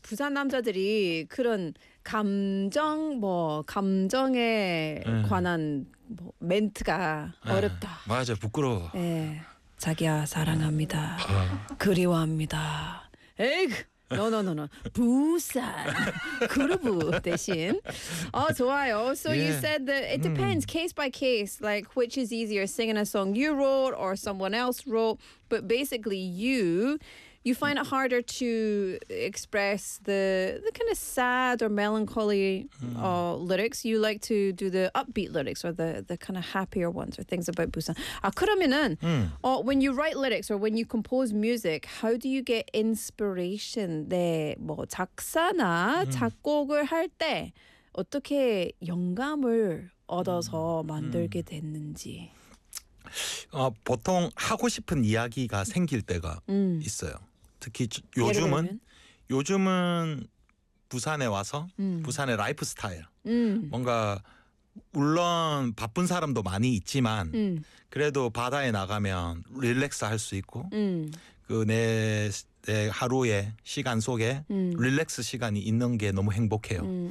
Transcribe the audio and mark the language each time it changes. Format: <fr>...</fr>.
<ko>부산 남자들이 그런 감정 뭐 감정에 예. 관한 뭐 멘트가 예. 어렵다. 맞아요. 부끄러워. 예. 자기야 사랑합니다. 그리워합니다. 에이그 노노노노 부산 그루브 대신 어 좋아요.</ko> <en>So yeah. you said that it depends case by case, like which is easier, singing a song you wrote or someone else wrote. But basically, you find it harder to express the kind of sad or melancholy lyrics. You like to do the upbeat lyrics or the kind of happier ones or things about Busan.</en> <ko>아 그러면은</ko> <en>when you write lyrics or when you compose music, how do you get inspiration?</en> <ko>네, 뭐 작사나 작곡을 할 때 어떻게 영감을 얻어서 만들게 됐는지. 보통 하고 싶은 이야기가 생길 때가 있어요. 특히 요즘은 부산에 와서 부산의 라이프 스타일 뭔가 물론 바쁜 사람도 많이 있지만 그래도 바다에 나가면 릴렉스 할 수 있고 그 내 하루의 시간 속에 릴렉스 시간이 있는 게 너무 행복해요.</ko>